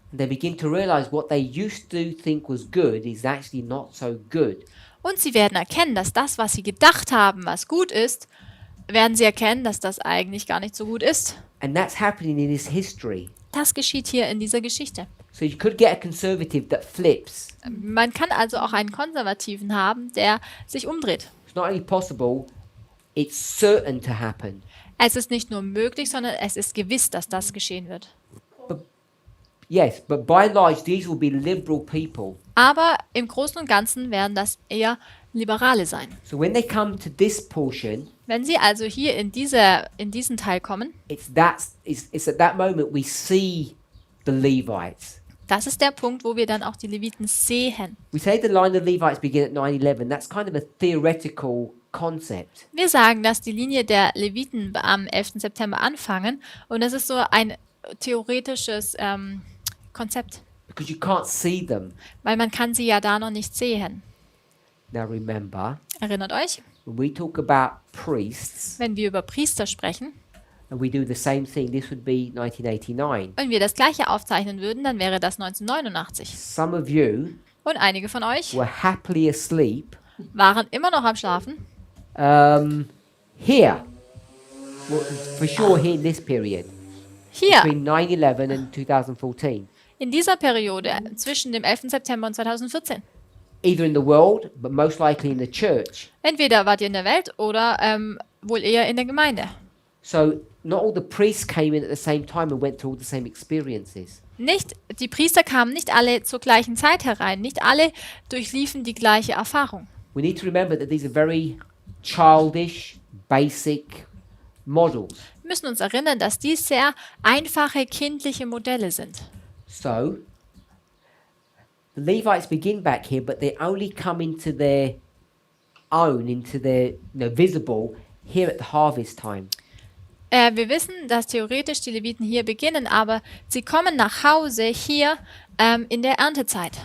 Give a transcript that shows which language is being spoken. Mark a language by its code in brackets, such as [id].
[en] and they begin to realize what they used to think was good is actually not so good. [de] und sie werden erkennen, dass das, was sie gedacht haben, was gut ist, werden sie erkennen, dass das eigentlich gar nicht so gut ist. [en] And that's happening in this history. [de] Das geschieht hier in dieser Geschichte. [en] So you could get a conservative that flips. [de] Man kann also auch einen Konservativen haben, der sich umdreht. [en] It's not only possible, it's certain to happen. [de] Es ist nicht nur möglich, sondern es ist gewiss, dass das geschehen wird. [en] Yes, but by and large, these will be liberal people. [de] Aber im Großen und Ganzen werden das eher Liberale sein. [en] So when they come to this portion, [de] Wenn sie also hier in diesen Teil kommen, [en] it's at that moment we see the Levites. [de] das ist der Punkt, wo wir dann auch die Leviten sehen. [en] We say the line of Levites begin at 9/11. That's kind of a theoretical concept. [de] Wir sagen, dass die Linie der Leviten am 11. September anfangen und das ist so ein theoretisches Konzept, [en] Because you can't see them. [de] weil man kann sie ja da noch nicht sehen. [en] Now remember, [de] Erinnert euch, [en] when we talk about priests, [de] wenn wir über Priester sprechen [en] and we do the same thing, this would be 1989. [de] und wir das gleiche aufzeichnen würden, dann wäre das 1989. [en] Some of you [de] Und einige von euch [en] were happily asleep [de] waren immer noch am Schlafen, [en] here. Well, for sure here in this period, [de] hier [en] between 9/11 and 2014. [de] In dieser Periode zwischen dem 11. September und 2014. [en] Either in the world, but most likely in the church. [de] Entweder wart ihr in der Welt oder wohl eher in der Gemeinde. [en] So not all the priests came in at the same time and went through all the same experiences. [de] Die Priester kamen nicht alle zur gleichen Zeit herein. Nicht alle durchliefen die gleiche Erfahrung. [en] We need to remember that these are very childish, basic models. [de] Wir müssen uns erinnern, dass dies sehr einfache kindliche Modelle sind. [en] So the Levites begin back here, but they only come into their own, into their visible here at the harvest time. [de] Wir wissen, dass theoretisch die Leviten hier beginnen, aber sie kommen nach Hause hier in der Erntezeit.